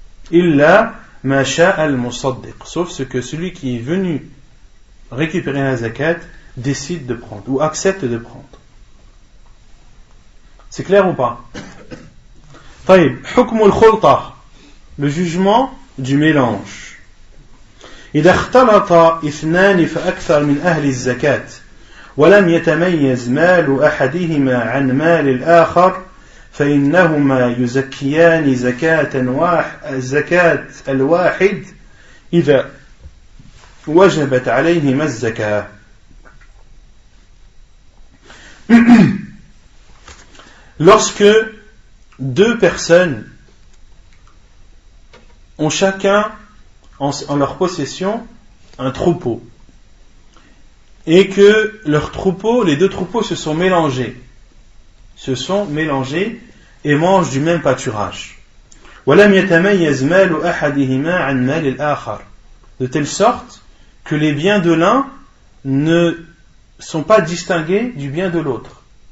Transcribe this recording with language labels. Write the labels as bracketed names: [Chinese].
[Arabic] Illa ma sha'a al-musaddiq, [French] sauf ce que celui qui est venu récupérer la zakat décide de prendre ou accepte de prendre. C'est clair ou pas? [Arabic] طيب حكم الخلطة, [French] le jugement du mélange. [Arabic] إذا اختلط اثنان فأكثر من أهل الزكاة ولم يتميز مال أحدهما عن مال الآخر فإنهما يزكيان زكاة الواحد إذا وجبت عليهما الزكاة. [French] Lorsque deux personnes ont chacun en leur possession un troupeau et que leurs troupeaux, les deux troupeaux se sont mélangés et mangent du même pâturage, de telle sorte que les biens de l'un ne sont pas distingués du bien de l'autre,